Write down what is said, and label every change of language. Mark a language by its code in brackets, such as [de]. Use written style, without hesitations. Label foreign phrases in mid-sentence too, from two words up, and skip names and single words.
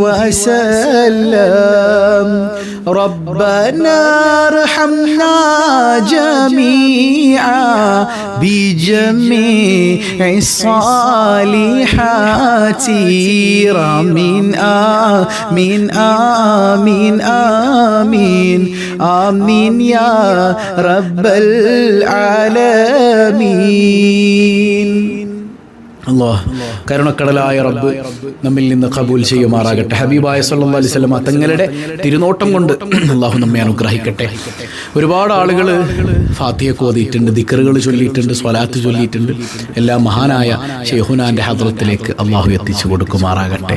[ar] وسلم ربنا ارحمنا جميعا بجميع الصالحات آمين آمين آمين آمين آمين يا رب العالمين. [ml] അല്ലാഹ് കരുണക്കടലായ റബ്ബ് നമ്മിൽ നിന്ന് ഖബൂൽ ചെയ്യുമാറാകട്ടെ. ഹബീബായ [ar] صلى الله عليه وسلم [ml] തങ്ങളുടെ തിരുനോട്ടം കൊണ്ട് അല്ലാഹു നമ്മെ അനുഗ്രഹിക്കട്ടെ. ഒരുപാട് ആളുകൾ ഫാത്തിഹ ഓതിയിട്ടുണ്ട്, ദിക്റുകൾ ചൊല്ലിയിട്ടുണ്ട്, സ്വലാത്ത് ചൊല്ലിയിട്ടുണ്ട്. എല്ലാം മഹാനായ ശൈഖുനാന്റെ ഹദ്റത്തിലേക്ക് അല്ലാഹു എത്തിച്ചു കൊടുക്കുമാറാകട്ടെ.